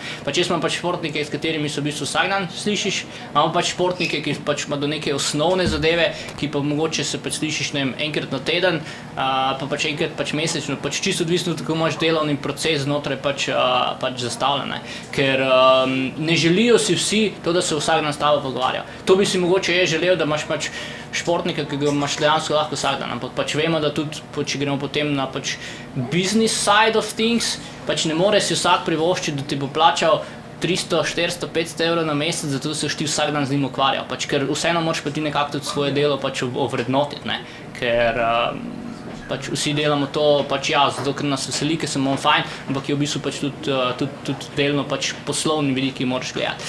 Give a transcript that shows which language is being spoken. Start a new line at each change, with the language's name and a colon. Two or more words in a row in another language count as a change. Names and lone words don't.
Slovenian: Pač jaz imam pač športnike, s katerimi se v bistvu vsak dan slišiš, imamo pač športnike, ki pač ima do neke osnovne zadeve, ki pa mogoče se pač slišiš, ne vem, enkrat na teden, pa pač enkrat pač mesečno, pač čisto odvisno, kako imaš delovni proces znotraj pač zastavljen. Ker ne želijo si vsi to, da se vsak dan s tabo pogovarjajo. To bi si mogoče želel, da imaš pač športnika, ki ga imaš dejansko lahko vsak dan, ampak pač vemo, da tudi, če gremo potem na pač
English: business side of things,
Slovenian: pač ne more si vsak privoščiti, da ti bo plačal 300, 400, 500 evrov na mesec, zato se ti vsak dan z njim ukvarjal, pač ker vseeno moraš pa ti nekako tudi svoje delo pač ovrednotiti, ne, ker pač vsi delamo to, pač ja, zato ker nas veseli, ker smo fajn, ampak je v bistvu pač tudi delno pač poslovni vidik, ki moraš gledati.